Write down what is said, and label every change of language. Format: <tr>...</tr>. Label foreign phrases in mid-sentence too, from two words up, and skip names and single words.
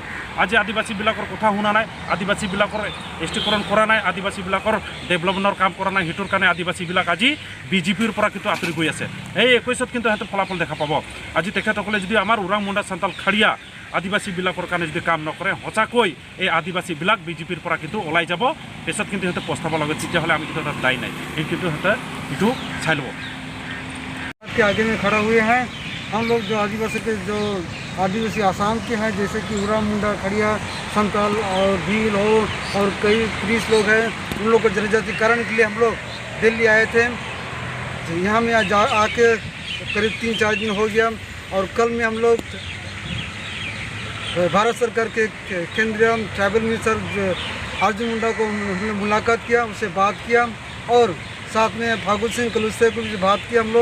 <as>আজি আদিবাসীবিলাকৰ কথা শুনা নাই, আদিবাসীবিলাকৰ STকৰণ কৰা নাই, আদিবাসীবিলাকৰ ডেভেলপমেণ্টৰ কাম কৰা নাই, সেইটোৰ কাৰণে আদিবাসীবিলাক আজি BJPৰ পৰা কিন্তু আঁতৰি গৈ আছে। এই 21ত কিন্তু সিহঁতে ফলাফল দেখা পাব। আজি তেখেতসকলে যদি আমাৰ ওৰাং, মুণ্ডা, সান্তাল, খাৰিয়া আদিবাসীবিলাকৰ কাৰণে যদি কাম নকৰে সঁচাকৈ এই আদিবাসীবিলাক বিজেপিৰ পৰা কিন্তু ওলাই যাব পিছত কিন্তু সিহঁতে পস্তাব লাগে তেতিয়াহ'লে আমি কিন্তু তাত দায়ী নাই এই কিন্তু সিহঁতে এইটো চাই ল'ব</as> <hi>के आगे में खड़ा हुए हैं। हम लोग जो आदिवासी आसाम के हैं जैसे कि उरा मुंडा खड़िया संताल और भील हो और कई 30 लोग हैं उन लोग को जनजातिकरण के लिए हम लोग दिल्ली आए थे। यहाँ में आके करीब 3-4 दिन हो गया और कल में हम लोग भारत सरकार के केंद्रीय</hi> <en>tribal minister</en> <hi>अर्जुन मुंडा को हमने मुलाकात किया, उससे बात किया और साथ में फागुन सिंह कलुस्ते को भी बात की हम लोग।</hi>